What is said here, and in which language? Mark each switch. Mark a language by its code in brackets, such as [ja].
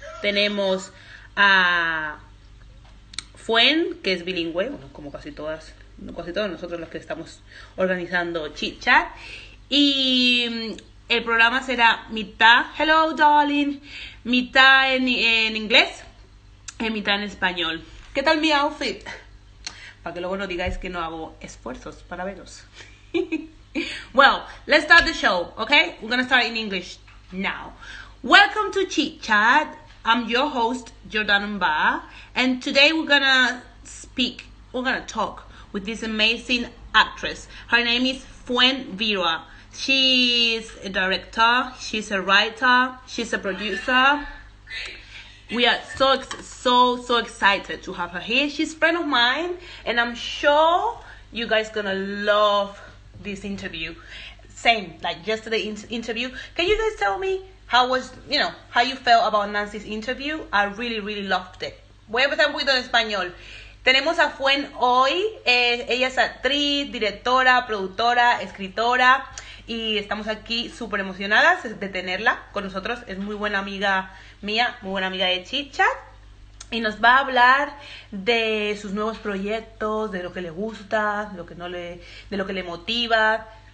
[es] Tenemos a Fuen, que es bilingüe, bueno, como casi todos nosotros los que estamos organizando ChiTT. Y el programa será mitad, [en] hello darling, [es] mitad en inglés y mitad en español. ¿Qué tal mi outfit? Para que luego no digáis que no hago esfuerzos para veros. [en] Well, let's start the show, okay? We're gonna start in English now. Welcome to ChiTT. I'm your host, Jordan Bath, and today we're gonna talk with this amazing actress. Her name is Fuen Vera. She's a director, she's a writer, she's a producer. We are so excited to have her here. She's a friend of mine, and I'm sure you guys gonna love this interview. Same like yesterday's interview. Can you guys tell me how you felt about Nancy's interview? I really loved it. [es] Voy a empezar un poquito en español. Tenemos a Fuen hoy. Ella es actriz, directora, productora, escritora. Y estamos aquí súper emocionadas de tenerla con nosotros. Es muy buena amiga mía, muy buena amiga de ChiTT. Y nos va a hablar de sus nuevos proyectos, de lo que le gusta, de lo que le motiva.